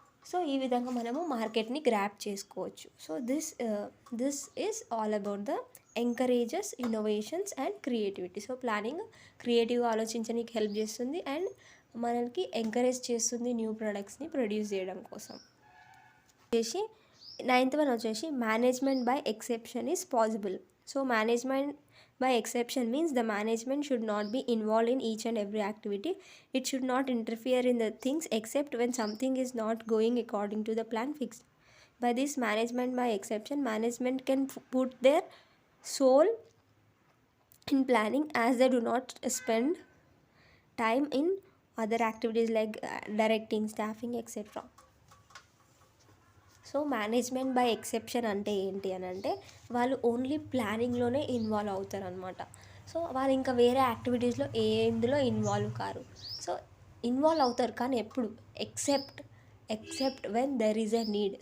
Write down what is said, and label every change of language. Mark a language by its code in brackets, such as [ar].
[te] So ఈ విధంగా మనము మార్కెట్ని గ్రాప్ చేసుకోవచ్చు. [en] So this is all about the encourages innovations and creativity. [te] So planning క్రియేటివ్గా ఆలోచించడానికి హెల్ప్ చేస్తుంది అండ్ మనకి ఎంకరేజ్ చేస్తుంది న్యూ ప్రొడక్ట్స్ని ప్రొడ్యూస్ చేయడం కోసం. [en] వచ్చేసి 9th one వచ్చేసి management by exception is possible. So management by exception means the management should not be involved in each and every activity. It should not interfere in the things except when something is not going according to the plan fixed. By this management by exception, management can put their soul in planning as they do not spend time in other activities like directing, staffing, etc. [te] So management by exception అంటే ఏంటి అని అంటే వాళ్ళు only ప్లానింగ్లోనే involve అవుతారు అనమాట. So వాళ్ళు ఇంకా వేరే యాక్టివిటీస్లో ఎందులో ఇన్వాల్వ్ కారు. [en] so involve [te] అవుతారు కానీ ఎప్పుడు [en] Except when there is a need.